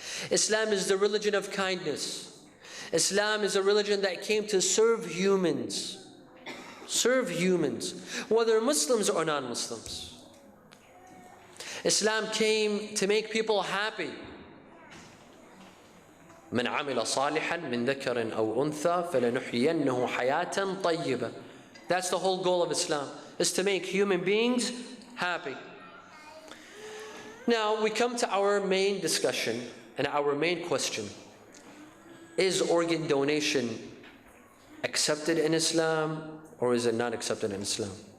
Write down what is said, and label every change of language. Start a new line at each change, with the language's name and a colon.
English: Islam is the religion of kindness. Islam is a religion that came to serve humans. Serve humans, whether Muslims or non-Muslims. Islam came to make people happy.
Arabic: من عمل صالحا من ذكر أو أنثى فلنحيينه حياة طيبة.
English: That's the whole goal of Islam, is to make human beings happy. Now we come to our main discussion and our main question. Is organ donation accepted in Islam or is it not accepted in Islam?